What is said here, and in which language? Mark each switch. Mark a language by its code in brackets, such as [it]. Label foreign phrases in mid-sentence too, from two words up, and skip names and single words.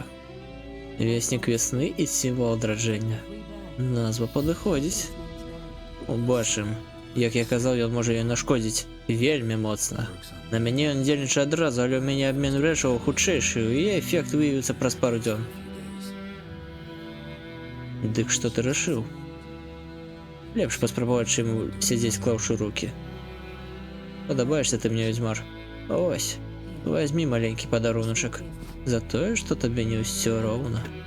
[ru] Вестник весны и символ адраджэння. [be] Назва падыходзіць. Убачым. Як я казаў, ён можа ёй нашкодзіць вельмі моцна. На мяне ён дзельнічае адразу, але ў мяне абмен рэчаў хутчэйшы, і эфект выявіцца праз пару дзён. Дык што ты рашыў? Лепш паспрабаваць, чым сядзець клаўшы рукі. Падабаешся ты мне, ведзьмар. Ось. [ru] Возьми маленький подаруночек за то, что тебе не все ровно.